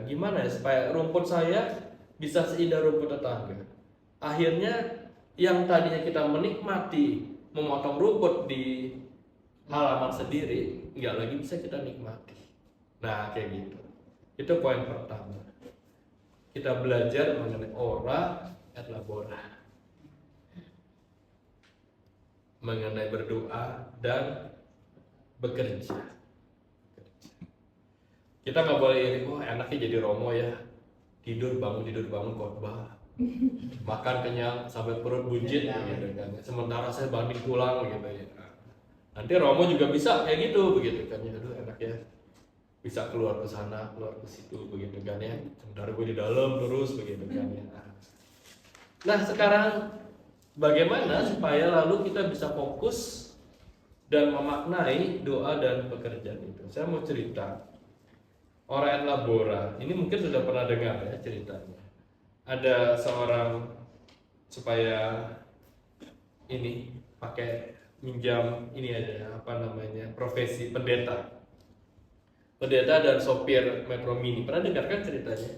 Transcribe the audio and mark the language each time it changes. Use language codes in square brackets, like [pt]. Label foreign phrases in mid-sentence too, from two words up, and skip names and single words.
[id] Gimana ya supaya rumput saya bisa seindah rumput tetangga? Akhirnya yang tadinya kita menikmati memotong rumput di halaman sendiri, nggak lagi bisa kita nikmati. Nah, kayak gitu. Itu poin pertama. Kita belajar mengenai [la] ora et labora, [id] mengenai berdoa dan bekerja. Kita nggak boleh iri, wah enaknya jadi Romo ya, tidur bangun khotbah, makan kenyang sampai perut buncit gitu kan. Sementara saya banting tulang gitu ya. Nanti Romo juga bisa kayak gitu begitu kan ya. Aduh enak ya, bisa keluar ke sana keluar ke situ begitu kan ya. Sementara gue di dalam terus begitu kan ya. Nah sekarang bagaimana supaya lalu kita bisa fokus dan memaknai doa dan pekerjaan itu? Saya mau cerita [la] Ora et labora. [id] Ini mungkin sudah pernah dengar ya ceritanya. Ada seorang supaya ini pakai minjam ini aja apa namanya profesi pendeta. Pendeta dan sopir Metro Mini. Pernah dengar kan ceritanya?